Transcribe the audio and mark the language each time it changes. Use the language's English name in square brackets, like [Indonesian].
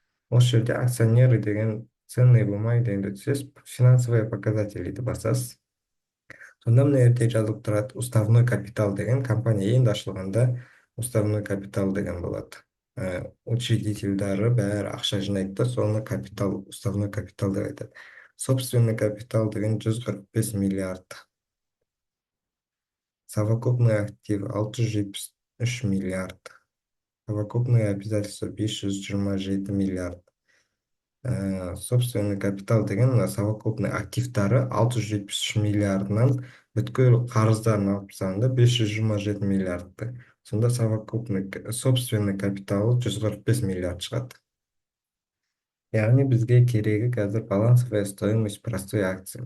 [Kazakh] Осы жерде акционеры деген, ценные бумаги дегенді түсесіз, финансовые показатели деп басасыз. Сонда мына жерде жазылып тұрады уставной капитал деген. Компания енді ашылғанда уставной капитал деген болады. Учредительдары бәрі ақша жинайды да, соны уставной капитал деп айтады. Собственный капитал деген 145 миллиард. [Russian] Совокупный актив 673 миллиард. Совокупные обязательства 527 миллиард. [Kazakh] Собственный капитал деген совокупный активтары 673 миллиардынан бүткіл қарыздарын алып тастағанда 527 миллиардты. Сонда собственный капиталы 145 миллиард шығады. Яғни бізге керегі қазір балансовая стоимость простой акции.